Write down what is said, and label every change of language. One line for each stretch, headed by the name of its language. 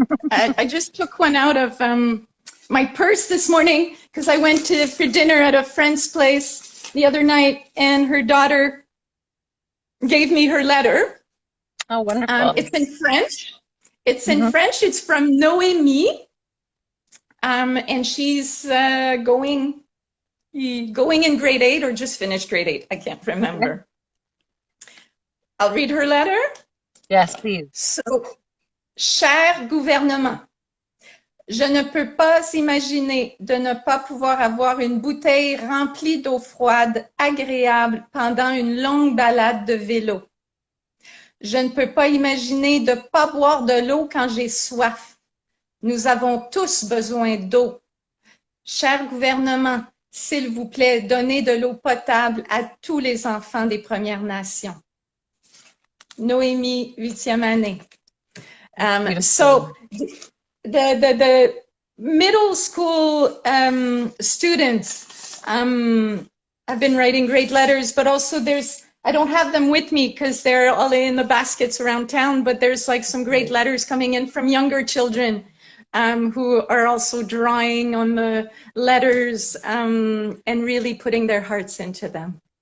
English: I just took one out of my purse this morning because I went for dinner at a friend's place the other night, and her daughter gave me her letter. Oh, wonderful. It's in French. It's in Hmm. French. It's from Noémie, and she's going in grade 8 or just finished grade 8. I can't Okay. remember. I'll read her letter. Yes, please.
French: So, cher gouvernement, je ne peux pas imaginer de ne pas pouvoir avoir une bouteille remplie d'eau froide agréable pendant une longue balade de vélo. Je ne peux pas imaginer de ne pas boire de l'eau quand j'ai soif. Nous avons tous besoin d'eau. Cher gouvernement, s'il vous plaît, donnez de l'eau potable à tous les enfants des Premières Nations. Noémie, 8e année.
English: So the middle school students have been writing great letters, but also I don't have them with me because they're all in the baskets around town, but there's like some great letters coming in from younger children who are also drawing on the letters and really putting their hearts into them.